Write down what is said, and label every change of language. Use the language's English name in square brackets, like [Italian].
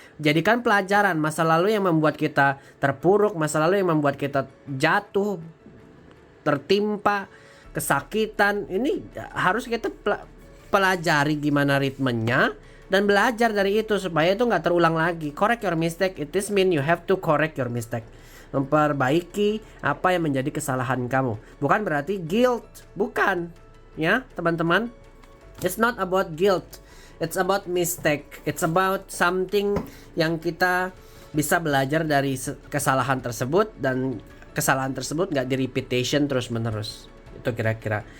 [Indonesian] Jadikan pelajaran masa lalu yang membuat kita terpuruk, masa lalu yang membuat kita jatuh, tertimpa, kesakitan. Ini harus kita pelajari gimana ritmenya dan belajar dari itu supaya itu nggak terulang lagi. [English] Correct your mistake, it is mean you have to correct your mistake. [Indonesian] Memperbaiki apa yang menjadi kesalahan kamu. Bukan berarti guilt, bukan. Ya, teman-teman. [English] It's not about guilt. It's about mistake. It's about something [Indonesian] yang kita bisa belajar dari kesalahan tersebut, dan kesalahan tersebut nggak di-repetition terus-menerus. Itu kira-kira.